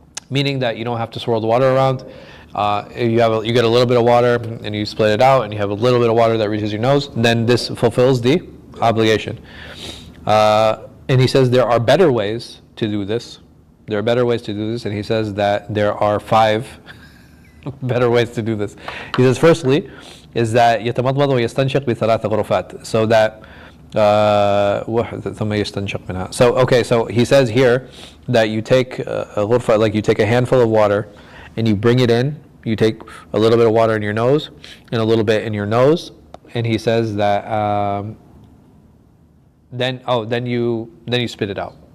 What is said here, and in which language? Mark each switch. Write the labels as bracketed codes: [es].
[en] Meaning that you don't have to swirl the water around. You get a little bit of water and you split it out, and you have a little bit of water that reaches your nose, then this fulfills the obligation. And he says there are better ways to do this. There are better ways to do this, and he says that there are 5 better ways to do this. He says, firstly, is that [ar] يتمضمض ويستنشق بثلاث غرفات. [en] So that [ar] ثم يستنشق منها. [en] So okay, so he says here that you take a غرفة, like you take a handful of water and you bring it in. You take a little bit of water in your nose and a little bit in your nose, and he says that then you spit it out.